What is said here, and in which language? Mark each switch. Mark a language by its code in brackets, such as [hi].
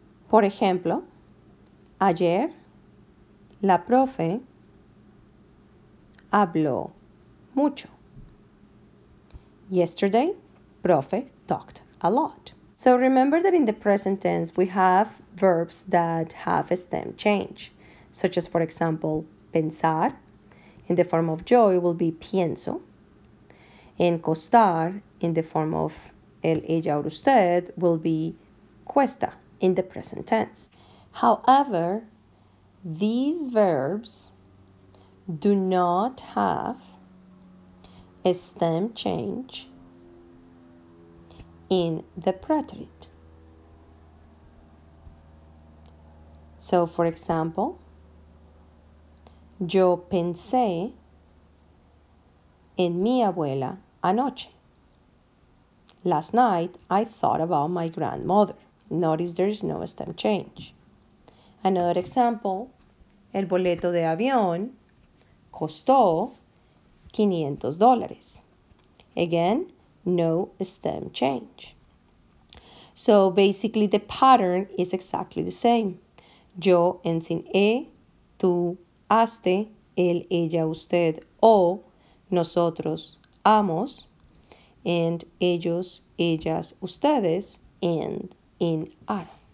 [es] Por ejemplo, ayer, la profe habló mucho. [en] Yesterday, profe talked a lot. So remember that in the present tense, we have verbs that have a stem change, such as, for example, pensar. In the form of yo, it will be pienso. And costar, in the form of el, ella, or usted, will be cuesta in the present tense. However, these verbs do not have a stem change in the preterite. So, for example, [es] yo pensé en mi abuela anoche. [en] Last night, I thought about my grandmother. Notice there is no stem change. Another example, [es] el boleto de avión costó $500. [en] Again, no stem change. So basically the pattern is exactly the same. [es] Yo ends in E, tú, haste, él, ella, usted, o, nosotros, amos, and ellos, ellas, ustedes end in ar.